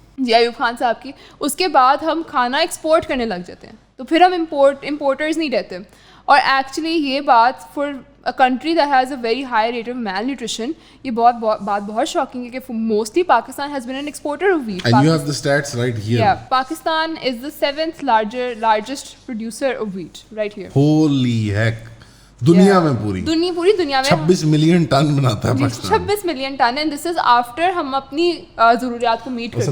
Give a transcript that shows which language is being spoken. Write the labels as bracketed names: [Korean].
[Urdu] جی ایوب خان صاحب کی, اس کے بعد ہم کھانا ایکسپورٹ کرنے لگ جاتے ہیں, تو پھر ہم امپورٹرز نہیں رہتے. اور ایکچولی یہ بات [English] for a country that has a very high rate of malnutrition, [Urdu] یہ بات بہت شاکنگ ہے کہ [English] Mostly Pakistan has been an exporter of wheat. And you have the stats right here. Pakistan is the 7th largest producer of wheat right here. [Urdu] Holi hack, دنیا میں پوری دنیا میں 26 ملین ٹن بناتا ہے Pakistan. 26 million ton, [English] and this is after [Urdu] him اپنی ضروریات کو میٹ کرتے ہیں.